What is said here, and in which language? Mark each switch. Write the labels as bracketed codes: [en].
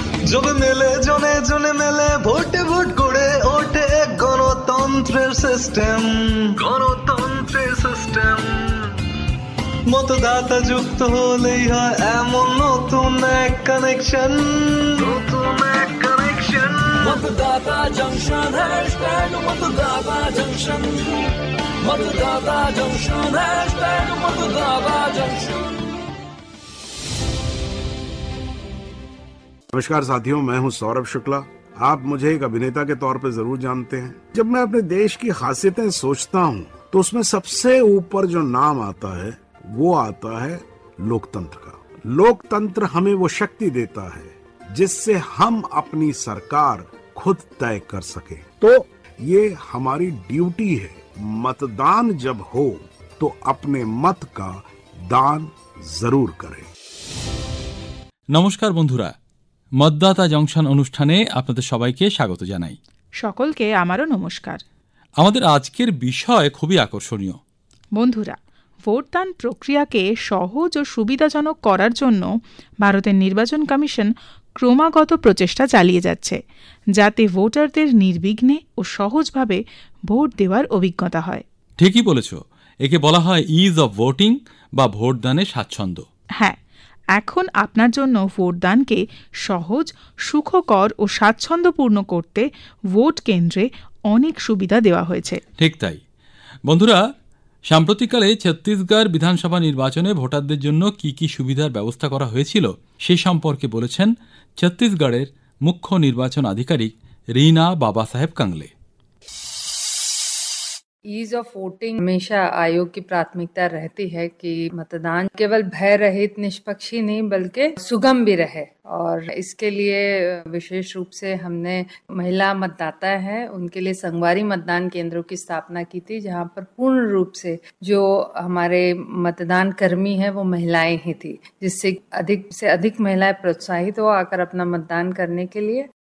[bn] জনে মেলে জনে জনে মেলে ভোটে ভোট করে ওঠে গণতন্ত্রের সিস্টেম, গণতন্ত্রের সিস্টেম। মতদাতা যুক্ত হলেই হয় এমন নতুন এক কানেকশন, নতুন এক কানেকশন। [hi] मतदाता जंक्शन हैशटैग मतदाता जंक्शन, मतदाता जंक्शन हैशटैग मतदाता जंक्शन। नमस्कार साथियों, मैं हूं सौरभ शुक्ला। आप मुझे एक अभिनेता के तौर पर जरूर जानते हैं। जब मैं अपने देश की खासियतें सोचता हूं तो उसमें सबसे ऊपर जो नाम आता है वो आता है लोकतंत्र का। लोकतंत्र हमें वो शक्ति देता है जिससे हम अपनी सरकार खुद तय कर सके। तो ये हमारी ड्यूटी है, मतदान जब हो तो अपने मत का दान जरूर करें। [bn] নমস্কার বন্ধুরা, मतदाता জংশন অনুষ্ঠানে আপনাদের সবাইকে স্বাগত জানাই। সকলকে আমারও নমস্কার। আমাদের আজকের বিষয় খুবই আকর্ষণীয়। বন্ধুরা, ভোটদান প্রক্রিয়াকে সহজ ও সুবিধাজনক করার জন্য ভারতের নির্বাচন কমিশন ক্রমাগত প্রচেষ্টা চালিয়ে যাচ্ছে, যাতে ভোটারদের নির্বিঘ্নে ও সহজভাবে ভোট দেওয়ার অভিজ্ঞতা হয়। ঠিকই বলেছ, একে বলা হয় ইজ অফ ভোটিং বা ভোটদানের স্বাচ্ছন্দ্য। হ্যাঁ, এখন আপনার জন্য ভোটদানকে সহজ, সুখকর ও স্বাচ্ছন্দ্যপূর্ণ করতে ভোট কেন্দ্রে অনেক সুবিধা দেওয়া হয়েছে। ঠিক তাই বন্ধুরা, সাম্প্রতিককালে ছত্তিশগড় বিধানসভা নির্বাচনে ভোটারদের জন্য কি কি সুবিধার ব্যবস্থা করা হয়েছিল সে সম্পর্কে বলেছেন ছত্তিশগড়ের মুখ্য নির্বাচন আধিকারিক Reena Baba Saheb Kangle. [hi] Ease of voting हमेशा आयोग की प्राथमिकता रहती है कि मतदान केवल भय रहित, निष्पक्ष ही नहीं बल्कि सुगम भी रहे, और इसके लिए विशेष रूप से हमने महिला मतदाता हैं उनके लिए संगवारी मतदान केंद्रों की स्थापना की थी, जहां पर पूर्ण रूप से जो हमारे मतदान कर्मी हैं वो महिलाएं ही थी, जिससे अधिक से अधिक महिलाएं प्रोत्साहित हो आकर अपना मतदान करने के लिए।